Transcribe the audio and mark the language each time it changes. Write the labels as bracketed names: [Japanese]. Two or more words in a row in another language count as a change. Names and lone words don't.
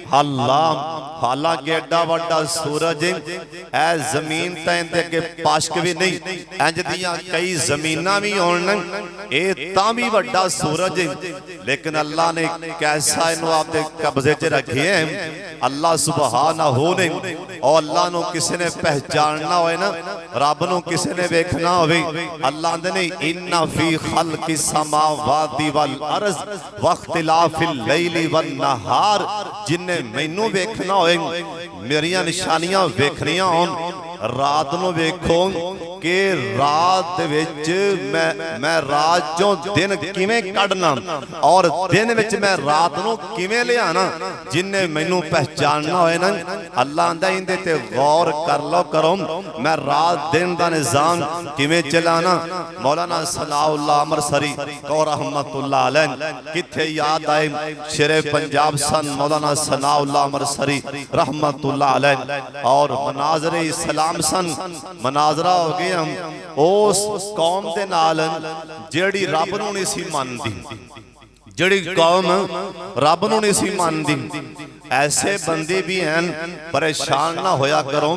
[Punjabi] حالانکہ ایڈا وڈا سورج ہے، زمین تو اگے پاشک بھی نہیں، اینج دیاں کئی زمیناں بھی ہون، یہ تاں بھی وڈا سورج ہے. لیکن اللہ نے کیسا اینہوں آپدے قبضے چ رکھے ہے. اللہ سبحانہ نے، اور اللہ نوں کسی نے پہچاننا ہوئے نا، رب نوں کسی نے دیکھنا ہووے، اللہ نے [Arabic] إن في خلق السماوات والأرض واختلاف الليل والنهار. [Punjabi] جنہے مینوں دیکھنا ہوئے، میریاں نشانیاں دیکھنیاں ہون، رات نوں ویکھو کہ رات وچ میں رات چوں دن کیویں کڈھنا، اور دن وچ میں رات نوں کیویں لیانا. جنہے مینوں پہچاننا ہوئے نا، اللہ آندا ایندے تے غور کر لو کرو، میں رات دن دا نظام کیویں چلانا. مولانا ثناء اللہ امرتسری کو [Arabic] رحمة الله عليه [Punjabi] کتھے یاد آئے، شیر پنجاب سن مولانا ثناء اللہ امرتسری [Arabic] رحمة الله عليه. [Punjabi] اور مناظر اسلام سن، مناظرہ ہو گیا اس قوم دے نال جیہڑی رب نوں نہیں سی مندی، جیہڑی قوم رب نوں نہیں سی مندی. ایسے بندے بھی ہیں، پریشان نا ہویا کرو.